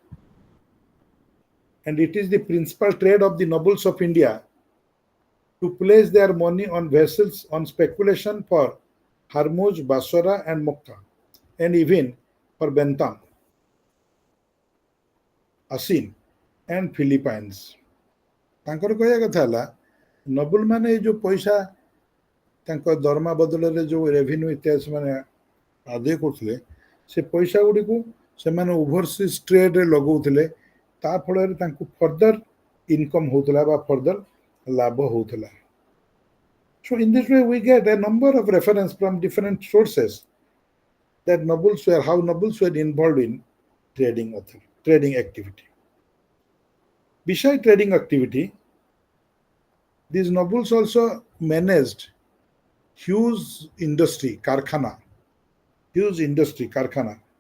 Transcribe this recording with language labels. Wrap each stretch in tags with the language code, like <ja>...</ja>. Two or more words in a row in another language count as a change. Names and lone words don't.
<en>And it is the principal trade of the nobles of India to place their money on vessels on speculation for Hormuz, Basra, and Mocha, and even for Bentam, Asin, and Philippines.</en> <or>ତାଙ୍କର କହିବା କଥା ହେଲା ନବୁଲ ମାନେ ଏଇ ଯୋଉ ପଇସା ତାଙ୍କ ଦରମା ବଦଳରେ ଯୋଉ ରେଭିନ୍ୟୁ ଇତ୍ୟାଦି ସେମାନେ ଆଦାୟ କରୁଥିଲେ ସେ ପଇସା ଗୁଡ଼ିକୁ ସେମାନେ</or> <en>overseas trade</en> <or>ଲଗାଉଥିଲେ। ତା ଫଳରେ ତାଙ୍କୁ</or> <en>further income</en> <or>ହଉଥିଲା ବା ଫର୍ଦର ଲାଭ ହଉଥିଲା।</or> <en>So in this way we get a number of reference from different sources that how nobles were involved in trading activity. Besides trading activity, These nobles also managed huge industry, karkhana, huge industry, karkhana.</en>